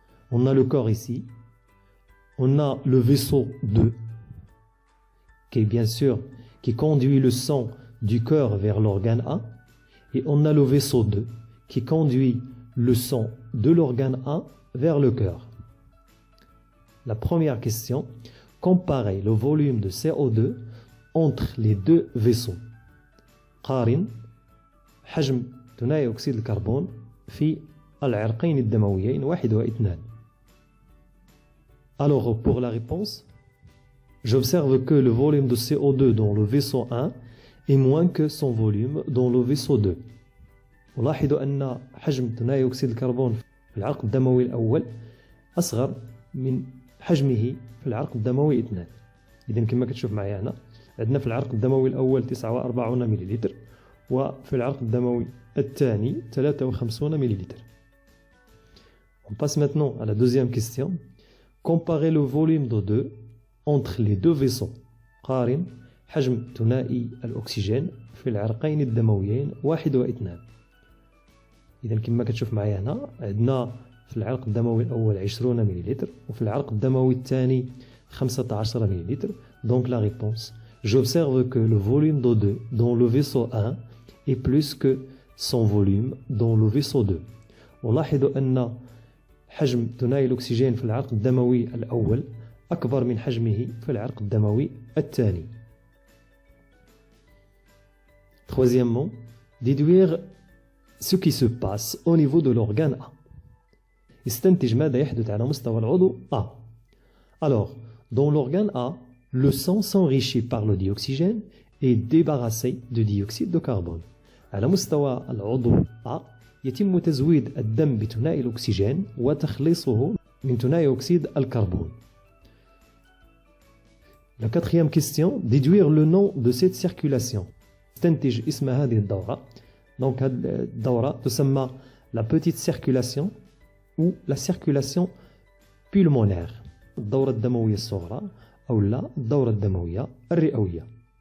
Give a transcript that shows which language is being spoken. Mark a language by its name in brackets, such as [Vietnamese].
[French] On a le corps ici, on a le vaisseau 2 qui est bien sûr qui conduit le sang du cœur vers l'organe A, et on a le vaisseau 2 qui conduit le sang de l'organe A vers le cœur. La première question, comparer le volume de CO2 entre les deux vaisseaux. [Arabic] قارن حجم ثاني أكسيد الكربون في العرقين الدمويين 1 و 2. [French] Alors pour la réponse, j'observe que le volume de CO2 dans le vaisseau 1 est moins que son volume dans le vaisseau 2. [Arabic] ألاحظ أن حجم ثاني أكسيد الكربون في العرق الدموي الأول أصغر من حجمه في العرق الدموي 2. إذن كما كتشوف معايا هنا عندنا في العرق الدموي الأول 49 مليلتر وفي العرق الدموي الثاني 53 مليلتر. [French] On passe maintenant à la deuxième question. Comparer le volume d'O2 entre les deux vaisseaux. [Arabic] قارن حجم ثنائي الأكسجين في العرقين الدمويين 1 و 2. إذن كما كتشوف معايا هنا عندنا في العرق الدموي الأول 20 مليلتر وفي العرق الدموي الثاني 15 مليلتر. [French] Donc la réponse, j'observe que le volume d'O2 dans le vaisseau 1 est plus que son volume dans le vaisseau 2. [Arabic] ألاحظ أن حجم ثنائي الأكسجين في العرق الدموي الأول أكبر من حجمه في العرق الدموي الثاني. [French] Troisièmement, déduire ce qui se passe au niveau de l'organe A. [Arabic] استنتج ماذا يحدث على مستوى العضو A. [French] Alors, dans l'organe A, le sang s'enrichit par le dioxygène et est débarrassé de dioxyde de carbone. [Arabic] على مستوى العضو A يتم تزويد الدم بثنائي الأكسجين وتخليصه من ثنائي أكسيد الكربون. [French] La quatrième question, déduire le nom de cette circulation. [Arabic] استنتج اسم هذه الدورة. Donc هذه الدورة تسمى [French] la petite circulation ou la circulation pulmonaire. [Arabic] الدورة الدموية الصغرى أو لا الدورة الدموية الرئوية.